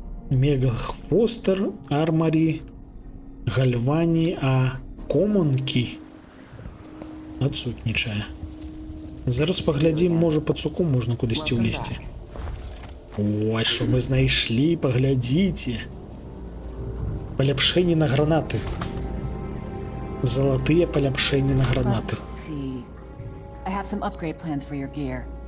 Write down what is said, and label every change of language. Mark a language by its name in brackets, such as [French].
[Belarusian] Мегахвостер, армарі, гальвані, а комонкі адсутнічае. Зараз паглядзім, можа пацуку можна кудысьці ўлезці. Ой, што мы знайшлі, паглядзіце. Паляпшэнні на гранаты. Залатыя паляпшэнні на гранаты. [English] Let's see. I have some upgrade plans for your gear.